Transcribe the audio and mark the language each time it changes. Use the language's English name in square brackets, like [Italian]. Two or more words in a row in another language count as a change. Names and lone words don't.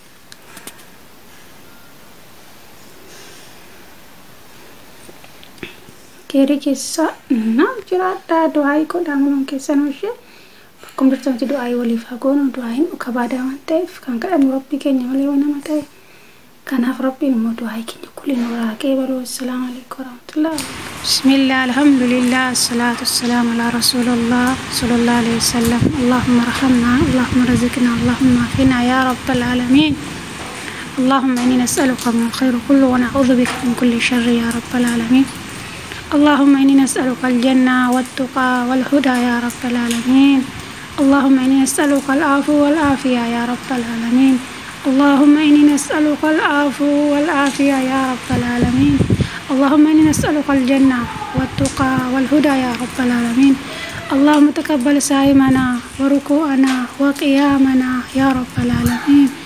[Oromo] keri keessa naam jiraadha du'aa godhaa munuun keessan ishee bakkum jirtamti du'aa waliif hagoonu du'aa hin kabaadaa waan ta'eef kan kadhannu rabbii keenya malee waan nama ta'e kanaaf rabbiin immoo du'aa keenya kulli nuraa qeebalu [Arabic] السلام عليكم ورحمة الله وبركاته بسم الله الحمد لله والصلاة والسلام على رسول الله صلى الله عليه وسلم اللهم ارحمنا اللهم ارزقنا اللهم عافنا يا رب العالمين اللهم إني نسألك من الخير كله ونعوذ بك من كل شر يا رب العالمين اللهم إني نسألك الجنة والتقى والهدى يا رب العالمين اللهم إني نسألك العفو والعافية يا رب العالمين اللهم إني نسألك العفو والعافية يا رب العالمين اللهم إني نسألك الجنة والتقى والهدى يا رب العالمين اللهم تقبل صيامنا وركوعنا وقيامنا يا رب العالمين